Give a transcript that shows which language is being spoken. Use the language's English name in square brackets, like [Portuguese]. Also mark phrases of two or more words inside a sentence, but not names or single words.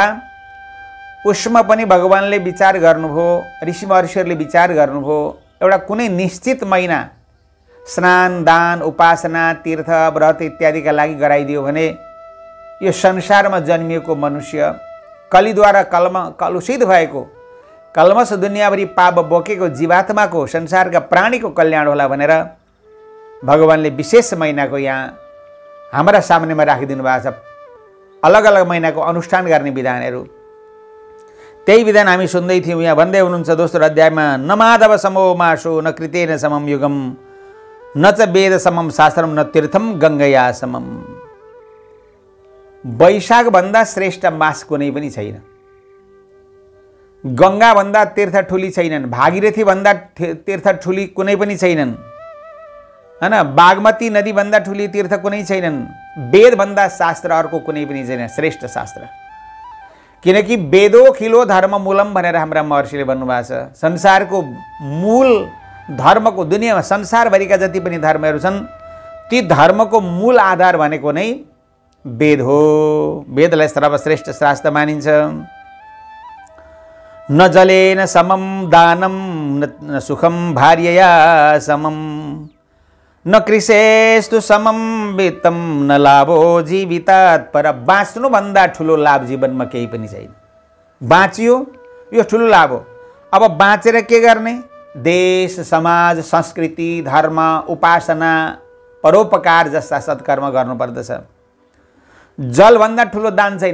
[Nepali] उसमा पनि भगवानले विचार गर्नुभयो, ऋषि महर्षिहरूले विचार गर्नुभयो, एउटा कुनै निश्चित महिना स्नान, दान, उपासना, तीर्थ, व्रत इत्यादिका लागि गराइदियो भने यो संसारमा जन्मिएको मनुष्य कलिद्वारा कलुषित भएको कल्मष दुनियाँभरि पाप बोकेको जीवात्माको, संसारका प्राणीको कल्याण होला भनेर भगवानले विशेष महिनाको यहाँ हाम्रा सामनेमा राखिदिनु भएको छ। अलग अलग महिनाको अनुष्ठान गर्ने विधानहरू, त्यही विधान हामी सुन्दै थियौँ। यहाँ भन्दै हुनुहुन्छ दोस्रो अध्यायमा, [Sanskrit] न माधव समो मासो न कृतेन समम युगम न च वेद समम शास्त्रम न तीर्थम गङ्गया समम। [Nepali] वैशाख भन्दा श्रेष्ठ मास कुनै पनि छैन। गङ्गा भन्दा तीर्थ ठुली छैनन्, भागीरथी भन्दा तीर्थ ठुली कुनै पनि छैनन्, हैन? बागमती नदी भन्दा ठुली तीर्थ कुनै छैनन्। वेद भन्दा शास्त्र अर्को कुनै पनि छैन, श्रेष्ठ शास्त्र। किनकि [Sanskrit] वेदो खिलो धर्म मूलम [Nepali] भनेर हाम्रा महर्षिले भन्नुभएको छ। संसारको मूल धर्मको, दुनियाँमा संसारभरिका जति पनि धर्महरू छन् ती धर्मको मूल आधार भनेको नै वेद हो। वेदलाई सर्वश्रेष्ठ शास्त्र मानिन्छ। [Sanskrit] न जलेन समम दानम न सुखम भार्यया समम न कृषेस्तु समम वित्तम न लाभो जीवितात पर। [Nepali] बाँच्नुभन्दा ठुलो लाभ जीवनमा केही पनि छैन। बाँचियो यो ठुलो लाभ हो। अब बाँचेर के गर्ने? देश, समाज, संस्कृति, धर्म, उपासना, परोपकार जस्ता सत्कर्म गर्नुपर्दछ। जलभन्दा ठुलो दान छैन।